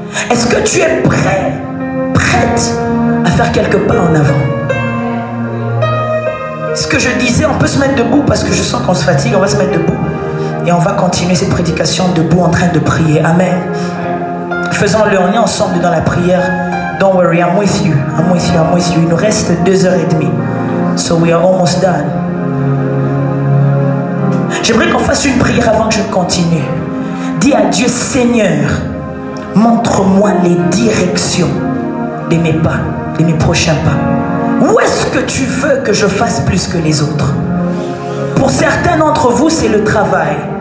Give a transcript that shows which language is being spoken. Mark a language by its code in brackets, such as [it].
[fr] Est-ce que tu es prête à faire quelques pas en avant? Ce que je disais, on peut se mettre debout parce que je sens qu'on se fatigue. On va se mettre debout et on va continuer cette prédication debout en train de prier. Amen. Faisons-le, on est ensemble dans la prière. [en] Don't worry, I'm with you. I'm with you, I'm with you. [fr] Il nous reste 2h30. [en] So we are almost done. [fr] J'aimerais qu'on fasse une prière avant que je continue. Dis à Dieu, Seigneur, montre-moi les directions de mes pas, de mes prochains pas. Où est-ce que tu veux que je fasse plus que les autres? Pour certains d'entre vous, c'est le travail.